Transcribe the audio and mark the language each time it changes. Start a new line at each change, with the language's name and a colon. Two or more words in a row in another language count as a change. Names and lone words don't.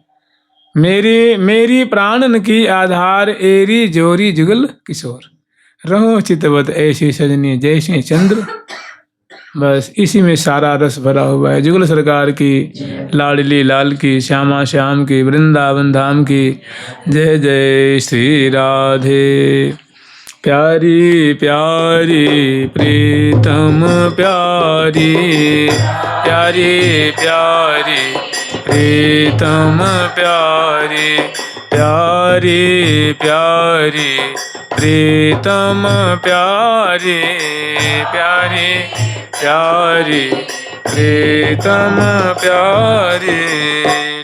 Braj: मेरी प्राणन की आधार, एरी जोरी जुगल किशोर, रहो चितवत ऐसी सजनी जैसे चंद्र
Hindi: बस इसी में सारा रस भरा हुआ है। जुगल सरकार की, लाडली लाल की, श्यामा श्याम की, वृंदावन धाम की जय जय श्री राधे। प्यारी प्यारी प्रीतम प्यारी, प्यारी प्यारी प्रीतम प्यारी, प्यारी प्यारी प्रीतम प्यारी, प्यारी प्यारी प्रीतम प्यारी।